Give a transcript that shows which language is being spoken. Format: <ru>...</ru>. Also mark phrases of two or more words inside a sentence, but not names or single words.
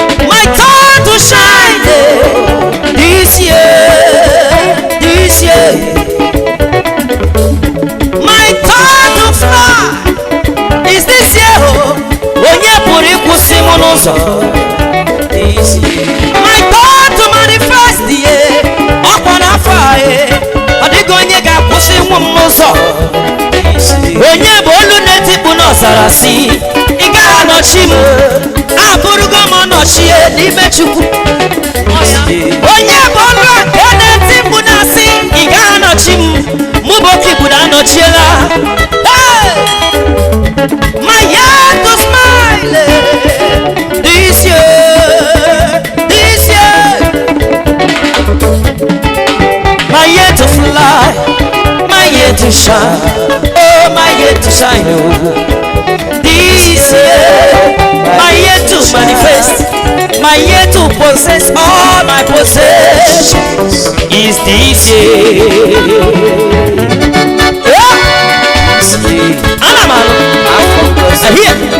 <en>My time to shine, eh, this year, this year. My time to fly is this year, oh.</en> <ig>Onye pụrụ ịkwụsị m n'ụzọ?</ig> <en>My God to manifest, yeah.</en> <ig>Ọ kwa n'afọ a, eh. Ọ dịghị onye ga-akwụsị ịnwụ m n'ụzọ. Onye bụ olu na-etikpu n'ọzara si, "Ị gaghị anọchi m." Abụrụgo m ọnọchie n'ime Chukwu. Onye bụ ọnụ nke na-etikpu na-asị, "Ị gaghị anọchi m." Mụ bụ oke ibudo anọchiela.</ig> <en>Hey! My year to smile, eh. This year, this year, my year to fly, my year to shine, oh, my year to shine, oh. This year, my year to manifest, my year to possess all my possessions is this year. Yeah.</en> <ig>Ana m anụ.</ig> <en>I hear.</en>